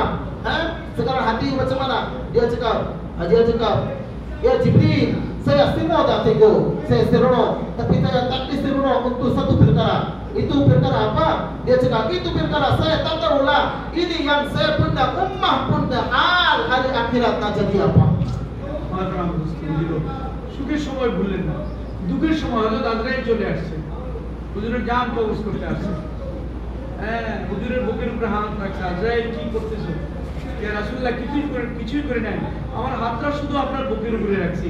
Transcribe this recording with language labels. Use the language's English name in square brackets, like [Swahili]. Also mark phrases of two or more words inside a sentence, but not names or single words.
[Malay] Sekarang hati macam mana? Dia cakap, ya Jibril, saya semua dah tengok, saya seronok, tapi saya tak diseronok untuk satu perkara. Itu perkara apa? Dia cakap, itu perkara saya tak tahulah. Ini yang saya punya ummah punya hal hari akhirat tak jadi apa. [Bangla] সুখের সময় ভুললেন না, দুঃখের সময় হলো আজরাইল চলে আসছে, হুজুরের জান কবজ করতে আসছে। হুজুরের বুকের উপরে হাত রাখছে, আজরাইল কি করতেছো? [Arabic] يا رسول الله [Bangla] কিছুই করে নাই, আমার হাতটা শুধু আপনার বুকের উপরে রাখছি।